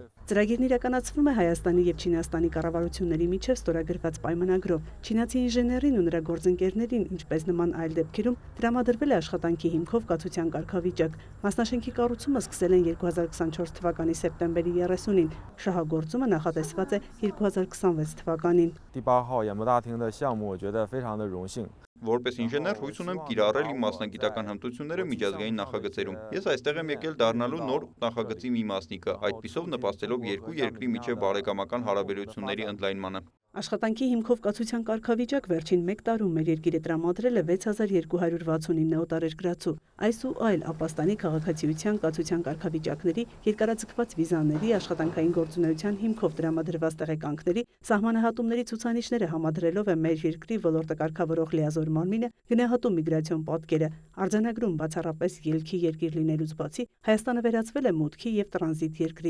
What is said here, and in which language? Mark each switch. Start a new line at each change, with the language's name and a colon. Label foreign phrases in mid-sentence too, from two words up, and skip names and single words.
Armenian: Ծրագիրն իրականացվում է Հայաստանի եւ Չինաստանի կառավարությունների միջև ստորագրված պայմանագրով։ Չինացի ինժեներին ու նրա գործընկերներին, ինչպես նման այլ դեպքերում, տրամադրվել է աշխատանքի հիմքով կացության կարգավիճակ։ Մասնաշենքի կառուցումը սկսել են 2024 թվականի սեպտեմբերի 30-ին։ Շահագործումը նախատեսված է 2026 թվականին։
Chinese: 第8号演播大厅的项目，我觉得非常的荣幸。
Armenian: Որպես ինժեներ հույս ունեմ կիրառել իմ մասնագիտական հմտությունները միջազգային նախագծերում։ Ես այստեղ եմ եկել դառնալու նոր նախագծի մի մասնիկը, այդպիսով նպաստելով երկու երկրի միջև բարեկամական հարաբերությունների ընդլայնմանը։ Աշխատանքի հիմքով կացության կարգավիճակ վերջին 1 տարում մեր երկիրը տրամադրել է 6269 օտարերկրացու։ Այս ու այլ Ապաստանի քաղաքացիության կացության կարգավիճակների, երկարաձգված վիզաների, աշխատանքային գործունեության հիմքով տրամադրված տեղեկանքների, սահմանահատումների ցուցանիշները համադրելով է մեր երկրի ոլորտը կարգավորող լիազոր մարմինը գնահատում միգրացիոն պատկերը, արձանագրում բացառապես ելքի երկիր լինելուց բացի Հայաստանը վերածվել է մուտքի եւ տրանզիտ երկրի։